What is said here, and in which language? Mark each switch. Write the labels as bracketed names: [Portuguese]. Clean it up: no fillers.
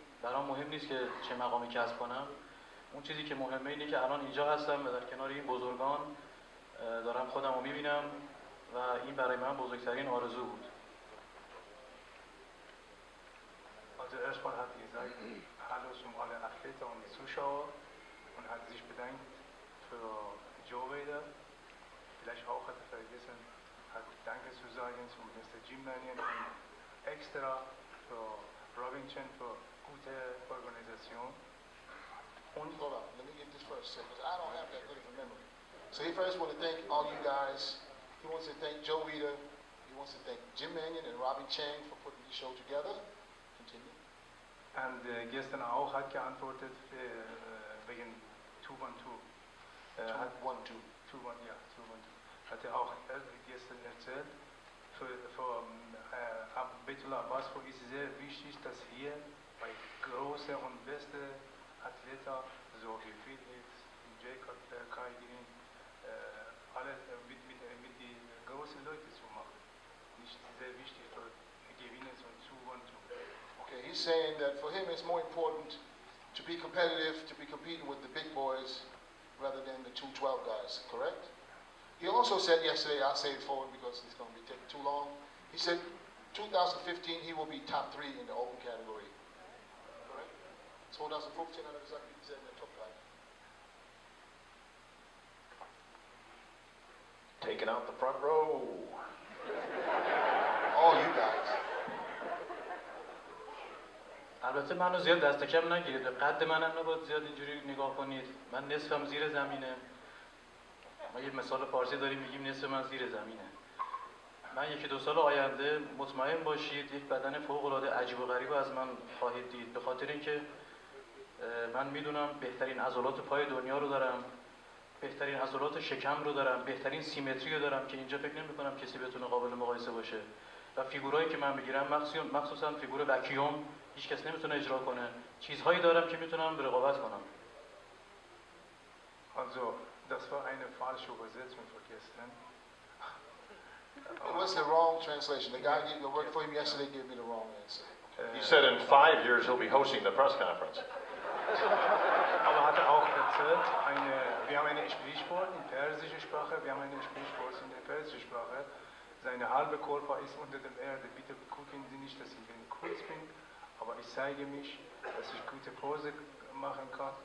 [Persian] برام مهم نیست که چه مقامی کسب کنم. اون چیزی که مهمه اینه که الان اینجا هستم و در کنار این بزرگان دارم خودم رو میبینم و این برای من بزرگترین آرزو بود. [German] Also erstmal hat er gesagt, hallo zum alle Athleten und Zuschauer und hat sich bedankt für Joe Vader. Vielleicht auch hat er vergessen, hat Danke zu sagen zu Mr. Jim Mannion und extra für Robin Chen für gute Organisation. [English] Hold on, let me get this first, because I don't have that good of a memory. So he first wants to thank all you guys. He wants to thank Joe Weider. He wants to thank Jim Mannion and Robin Chang for putting the show together. Continue. [German] Und gestern auch hat geantwortet wegen 212. 212. 212, ja, 212. Hat er auch gestern erzählt. Für Betullah Abbaspour ist sehr wichtig, dass hier bei großen und besten Athleten, so wie Heath, Cutler, Greene, alles mit den großen Leuten zu machen. Nicht sehr wichtig für Gewinnen und Zuwand. [English] Okay, he's saying that for him it's more important to be competitive, to be competing with the big boys rather than the 212 guys, correct? He also said yesterday, I'll say it forward because it's going to be taking too long. He said 2015 he will be top 3 in the open category. [German] 2015 hat er gesagt, wie gesagt, in der Top 3. [English] Taking out the front row. All you guys. [Persian] البته منو زیاد دست کم نگیرید. قد منم نباید زیاد اینجوری نگاه کنید. من نصفم زیر زمینه. ما یه مثال فارسی داریم میگیم نصف من زیر زمینه. من 1-2 سال آینده مطمئن باشید یک بدن فوق العاده عجیب و غریب از من خواهید دید، به خاطر اینکه من میدونم بهترین عضلات پای دنیا رو دارم، بهترین عضلات شکم رو دارم، بهترین سیمتری رو دارم که اینجا فکر نمی‌کنم کسی بتونه قابل مقایسه باشه و فیگورایی که من میگیرم مخصوصا فیگور وکیوم هیچ کس نمیتونه اجرا کنه. چیزهایی دارم که میتونم رقابت کنم. [German] Also, das war eine falsche Übersetzung vergessen. [English] What's the wrong translation? The guy that worked for him yesterday gave me the wrong answer. He said in 5 years he'll be hosting the press conference. [German] Aber hat er auch erzählt, wir haben ein Sprichwort in persischer Sprache, in der persischen Sprache. Seine halbe Körper ist unter der Erde. Bitte gucken Sie nicht, dass ich kurz bin, aber ich zeige mich, dass ich gute Pose machen kann.